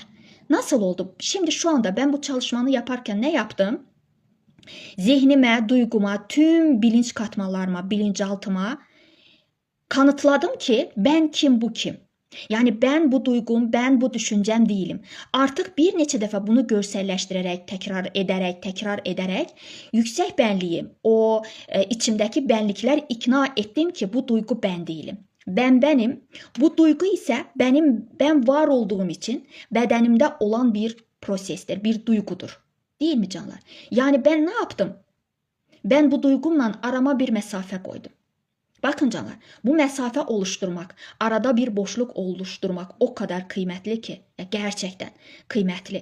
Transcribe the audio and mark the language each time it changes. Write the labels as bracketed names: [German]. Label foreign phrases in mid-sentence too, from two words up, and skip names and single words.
[Turkish] Nasıl oldu? Şimdi şu anda ben bu çalışmanı yaparken ne yaptım? Zihnime, duyguma, tüm bilinç katmanlarıma, bilinçaltıma kanıtladım ki ben kim bu kim? Yani ben bu duygum, ben bu düşüncem değilim. [Azerbaijani] Artık bir neçə dəfə bunu görsəlləşdirərək, təkrar edərək yüksək bənliyim, o içimdəki bənliklər ikna etdim ki, [Turkish] bu duygu ben değilim. Ben benim. Bu duygu ise ben var olduğum için bedenimde olan bir prosestir, bir duygudur. Değil mi canlar? Yani ben ne yaptım? Ben bu duygumla arama bir mesafe koydum. Bakın canlar, bu mesafe oluşturmak, arada bir boşluk oluşturmak o kadar kıymetli ki, ya gerçekten kıymetli.